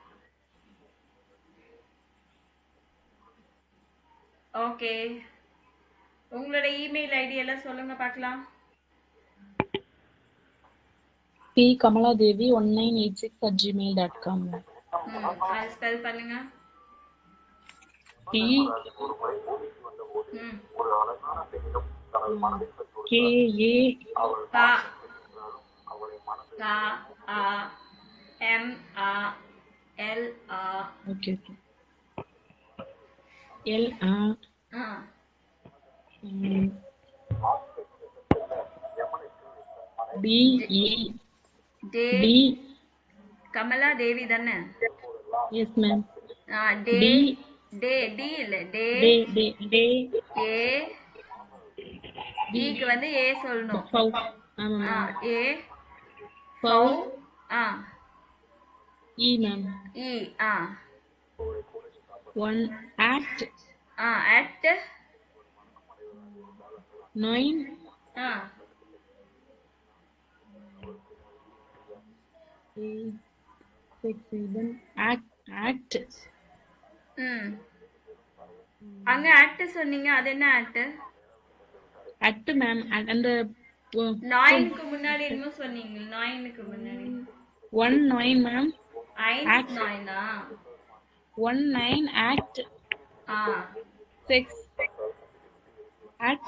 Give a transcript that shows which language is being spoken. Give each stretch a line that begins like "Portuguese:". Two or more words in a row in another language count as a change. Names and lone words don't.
Tamil: ஓகே, உங்களோட
English: email ID
Tamil: எல்லாம் சொல்லுங்க பார்க்கலாம்.
English: pkamaladevi1986@gmail.com. அது ஸ்பெல் பண்ணுங்க. P K A M A L A. okay L A D E D.
Tamil: கமலா தேவி தானே?
English: Yes ma'am.
Tamil: டே
English: D
Tamil: டே டி இல்ல டே
English: D
Tamil: ஏ க்கு வந்து ஏ சொல்லணும். ஆமா ஏ
English: ஃபௌ E ma'am. E one at at 9 6 7 at
Tamil: அங்க அட் சொன்னீங்க, அது என்ன அட் மேம்? அந்த 9க்கு முன்னாடி என்னமோ சொன்னீங்க. 9க்கு முன்னாடி 19 மேம். 19
English: 19 at 6 at